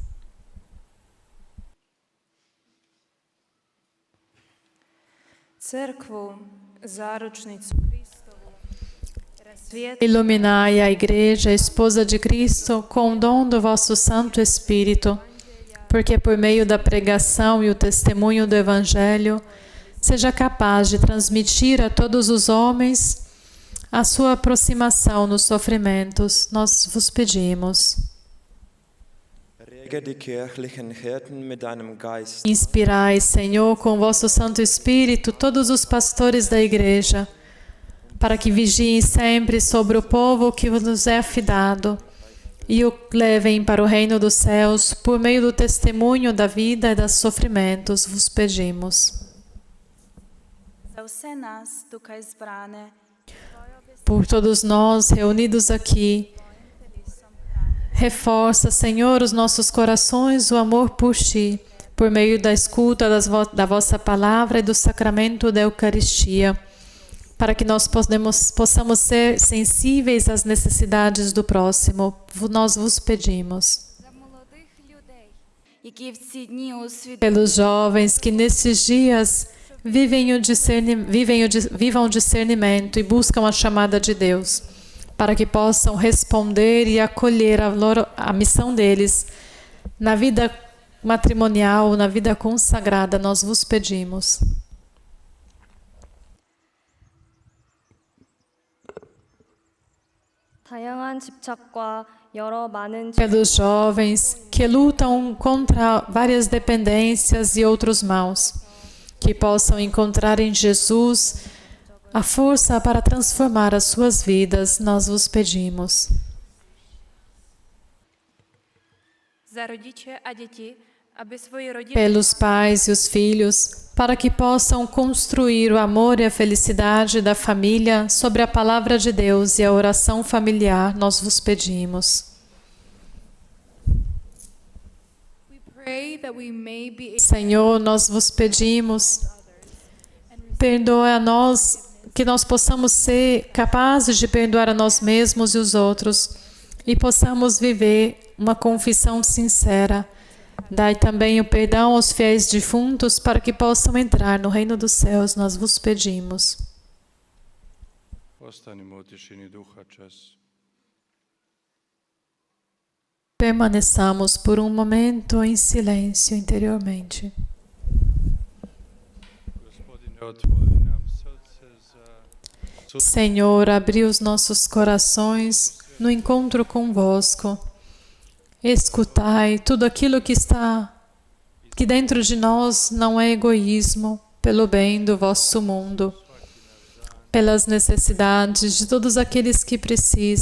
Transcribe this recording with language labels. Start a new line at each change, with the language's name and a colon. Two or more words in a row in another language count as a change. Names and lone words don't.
Portuguese: Iluminai a Igreja, a esposa de Cristo, com o dom do vosso Santo Espírito, porque por meio da pregação e o testemunho do Evangelho, seja capaz de transmitir a todos os homens a sua aproximação nos sofrimentos. Nós vos pedimos.
German: Decke die kirchlichen Hirten mit deinem Geist.
Portuguese: Inspirai, Senhor, com vosso Santo Espírito todos os pastores da Igreja, para que vigiem sempre sobre o povo que vos é afidado e o levem para o reino dos céus por meio do testemunho da vida e dos sofrimentos, vos pedimos.
Slovenian: Za vse nas, tukaj zbrane,
Portuguese: Por todos nós reunidos aqui, reforça, Senhor, os nossos corações, o amor por Ti, por meio da escuta da vossa palavra e do sacramento da Eucaristia, para que nós possamos ser sensíveis às necessidades do próximo. Nós vos pedimos.
Ukrainian: За молодих людей, які в ці дні усвідомлюють,
Portuguese: Pelos jovens que nesses dias vivam o discernimento e buscam a chamada de Deus, para que possam responder e acolher a missão deles na vida matrimonial, na vida consagrada, nós vos pedimos.
Korean: 다양한 집착과 여러 많은
Portuguese: Pelos jovens que lutam contra várias dependências e outros maus, que possam encontrar em Jesus a força para transformar as suas vidas, nós vos pedimos.
Ukrainian: за родичі а діти, аби свої родини
Portuguese: Pelos pais e os filhos, para que possam construir o amor e a felicidade da família sobre a palavra de Deus e a oração familiar, nós vos pedimos.
English: We pray that we may be
Portuguese: Senhor, nós vos pedimos, perdoa a nós, que nós possamos ser capazes de perdoar a nós mesmos e os outros e possamos viver uma confissão sincera. Dai também o perdão aos fiéis defuntos para que possam entrar no reino dos céus, nós vos pedimos.
Croatian: Ostanimo u tišini duha čas.
Portuguese: Permaneçamos por um momento em silêncio interiormente.
Croatian: Gospodine, otvori nam srce za
Portuguese: Senhor, abri os nossos corações no encontro convosco. Escutai tudo aquilo que está que dentro de nós não é egoísmo, pelo bem do vosso mundo, pelas necessidades de todos aqueles que precisam.